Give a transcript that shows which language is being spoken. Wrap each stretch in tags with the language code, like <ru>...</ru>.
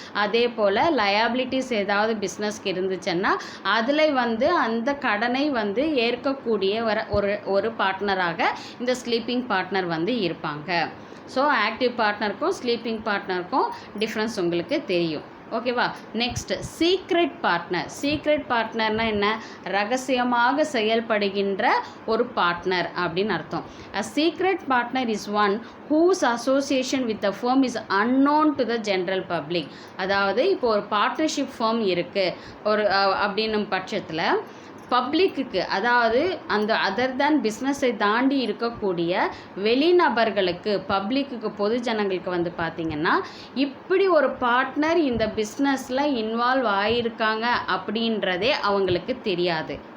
<ta>அதே போல் லயபிலிட்டிஸ் ஏதாவது பிஸ்னஸ்க்கு இருந்துச்சுன்னா அதில் வந்து அந்த கடனை வந்து ஏற்கக்கூடிய ஒரு பார்ட்னராக இந்த ஸ்லீப்பிங் பார்ட்னர் வந்து இருப்பாங்க. ஸோ ஆக்டிவ் பார்ட்னருக்கும் ஸ்லீப்பிங் பார்ட்னருக்கும் டிஃப்ரென்ஸ் உங்களுக்கு தெரியும். ஓகேவா. Next, secret partner. சீக்ரெட் பார்ட்னர்னால் என்ன, ரகசியமாக செயல்படுகின்ற ஒரு பார்ட்னர் அப்படின்னு அர்த்தம்.</ta> <en>A secret partner is one whose association with the firm is unknown to the general public.</en> <ta>அதாவது இப்போ ஒரு பார்ட்னர்ஷிப் ஃபார்ம் இருக்குது ஒரு அப்படின்னும் பட்சத்தில் பப்ளிக்கு, அதாவது அந்த அதர் தேன் பிஸ்னஸை தாண்டி இருக்கக்கூடிய வெளிநபர்களுக்கு, பப்ளிக்கு, பொது ஜனங்களுக்கு வந்து பார்த்திங்கன்னா இப்படி ஒரு பார்ட்னர் இந்த பிஸ்னஸில் இன்வால்வ் ஆகியிருக்காங்க அப்படின்றதே அவங்களுக்கு தெரியாது.</ta>